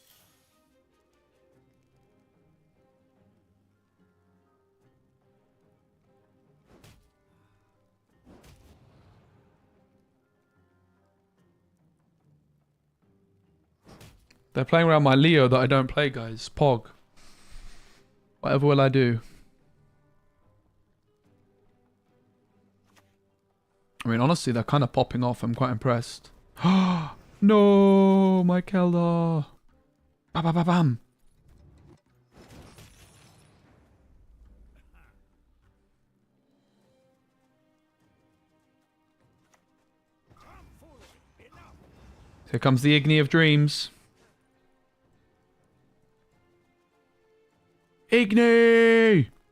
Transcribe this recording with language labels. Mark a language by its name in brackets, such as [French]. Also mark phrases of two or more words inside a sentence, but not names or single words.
[English] They're playing around my Leo that I don't play, guys. Pog. Whatever will I do? I mean, honestly, they're kind of popping off. I'm quite impressed. No, my Keldar. Bam, bam, bam, bam. Here comes the Igni of Dreams. Igni!